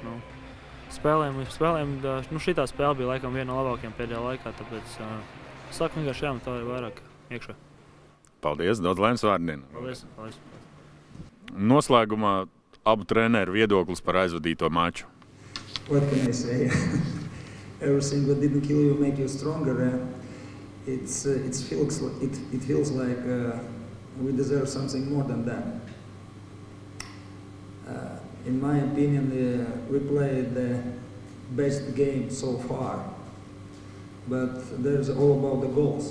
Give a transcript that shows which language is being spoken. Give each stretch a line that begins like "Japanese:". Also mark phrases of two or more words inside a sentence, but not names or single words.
Latvian: Spēlēm, šitā spēle bija laikam viena no labākajām pēdējā laikā, tāpēc saku vienkārši jāmeto vairāk iekšā. Paldies, daudz laimes vārdienā. Paldies. Noslēgumā abu treneru viedoklis par aizvadīto maču.
English: What can I say? Everything that didn't kill you make you stronger. It feels like we deserve something more than that. In my opinion, we played the best game so far, but there's all about the goals.